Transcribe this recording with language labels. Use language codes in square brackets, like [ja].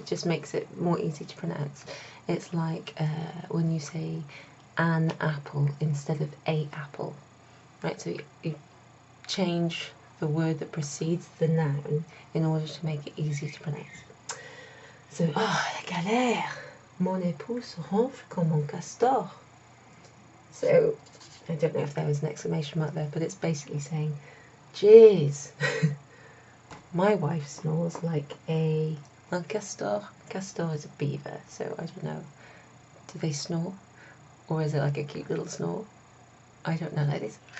[en] It just makes it more easy to pronounce. It's like when you say an apple instead of a apple, right? So you change the word that precedes the noun in order to make it easy to pronounce. So, [fr] la galère, mon épouse ronfle comme un castor. [en] So, I don't know if there was an exclamation mark there, but it's basically saying, jeez, my wife snores like [fr] un castor. [en] Castor is a beaver, so I don't know. Do they snore? Or is it like a cute little snore? I don't know, like this.